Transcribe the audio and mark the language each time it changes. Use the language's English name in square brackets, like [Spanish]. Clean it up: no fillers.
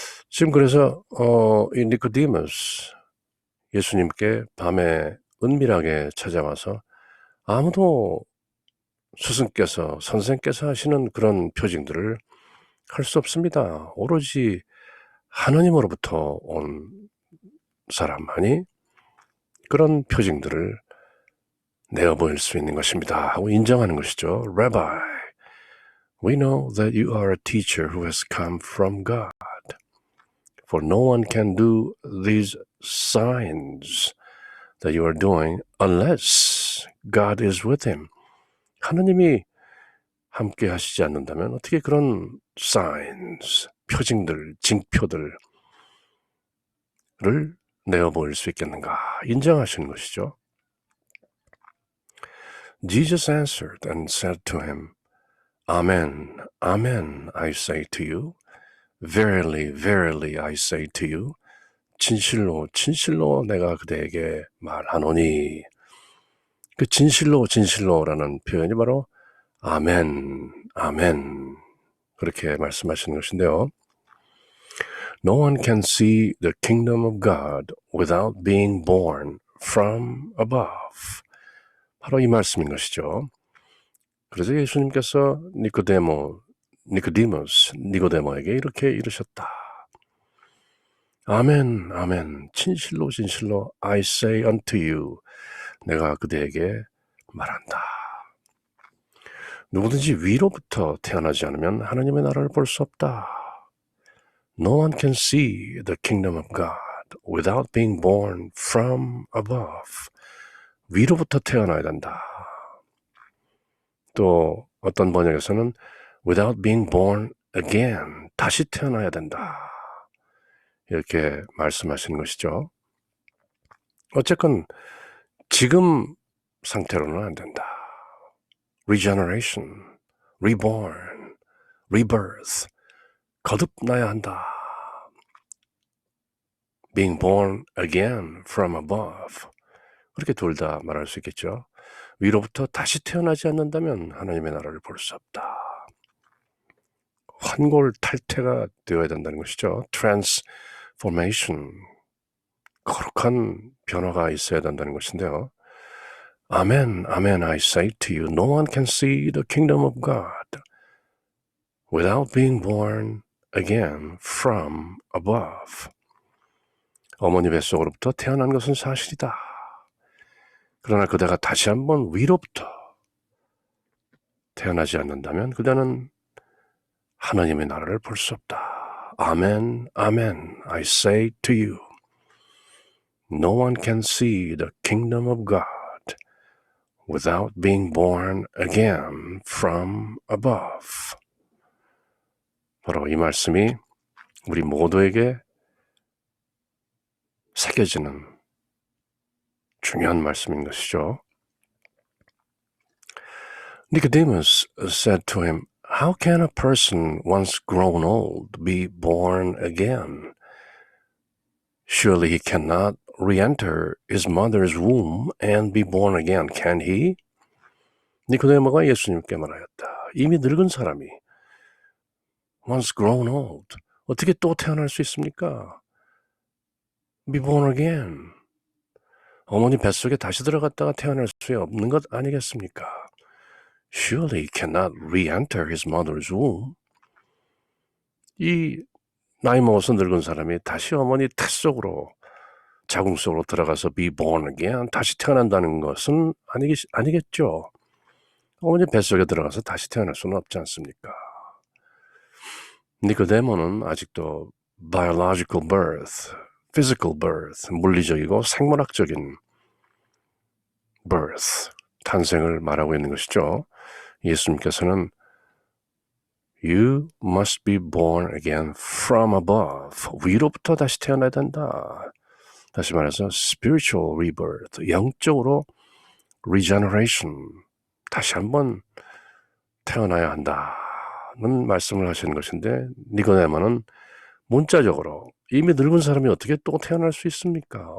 [Korean] 지금 그래서 이 니코디무스 예수님께 밤에 은밀하게 찾아와서 아무도 스승께서 선생께서 하시는 그런 표징들을 할 수 없습니다. 오로지 하나님으로부터 온 사람만이 그런 표징들을 내어 보일 수 있는 것입니다 하고 인정하는 것이죠. [English] Rabbi, we know that you are a teacher who has come from God. For no one can do these signs that you are doing unless God is with him. [Korean] 하느님이 함께 하시지 않는다면 어떻게 그런 signs, 표징들, 징표들을 내어 보일 수 있겠는가? 인정하시는 것이죠. [English] Jesus answered and said to him, Amen, amen, I say to you. Verily, verily, I say to you. [Korean] 진실로, 진실로 내가 그대에게 말하노니. 그 진실로, 진실로라는 표현이 바로 아멘, 아멘. 그렇게 말씀하시는 것인데요. [English] No one can see the kingdom of God without being born from above. [Korean] 바로 이 말씀인 것이죠. 그래서 예수님께서 니고데모에게 이렇게 이르셨다. 아멘, 아멘, 진실로, 진실로, [English] I say unto you, [Korean] 내가 그대에게 말한다. 누구든지 위로부터 태어나지 않으면 하나님의 나라를 볼 수 없다. [English] No one can see the kingdom of God without being born from above. [Korean] 위로부터 태어나야 된다. 또 어떤 번역에서는 [English] without being born again, [Korean] 다시 태어나야 된다. 이렇게 말씀하시는 것이죠. 어쨌건 지금 상태로는 안 된다. [English] Regeneration, reborn, rebirth, 거듭나야 한다. Being born again from above. [Korean] 그렇게 둘 다 말할 수 있겠죠. 위로부터 다시 태어나지 않는다면 하나님의 나라를 볼 수 없다. 환골탈태가 되어야 된다는 것이죠. Transformation, 거룩한 변화가 있어야 된다는 것인데요. [English] Amen, amen, I say to you, no one can see the kingdom of God without being born again from above. [Korean] 어머니 뱃속으로부터 태어난 것은 사실이다. 그러나 그대가 다시 한번 위로부터 태어나지 않는다면 그대는 하나님의 나라를 볼 수 없다. [English] 아멘, 아멘, I say to you, no one can see the kingdom of God without being born again from above. [Korean] 바로 이 말씀이 우리 모두에게 새겨지는 중요한 말씀인 것이죠. [English] Nicodemus said to him, How can a person once grown old be born again? Surely he cannot re-enter his mother's womb and be born again, can he? [Korean] 니코데모가 예수님께 말하였다. 이미 늙은 사람이 [English] once grown old, [Korean] 어떻게 또 태어날 수 있습니까? [English] Be born again. [Korean] 어머니 뱃속에 다시 들어갔다가 태어날 수 없는 것 아니겠습니까? [English] Surely he cannot re-enter his mother's womb. [Korean] 이 나이 먹어서 늙은 사람이 다시 어머니 태 속으로 자궁 속으로 들어가서 [English] be born again, [Korean] 다시 태어난다는 것은 아니겠죠. 어머니 뱃속에 들어가서 다시 태어날 수는 없지 않습니까? 니코데모는 아직도 [English] biological birth, physical birth, [Korean] 물리적이고 생물학적인 birth, 탄생을 말하고 있는 것이죠. 예수님께서는 [English] You must be born again from above. [Korean] 위로부터 다시 태어나야 된다. 다시 말해서 [English] spiritual rebirth, [Korean] 영적으로 regeneration, 다시 한번 태어나야 한다는 말씀을 하시는 것인데, 니고데모는 문자적으로 이미 늙은 사람이 어떻게 또 태어날 수 있습니까?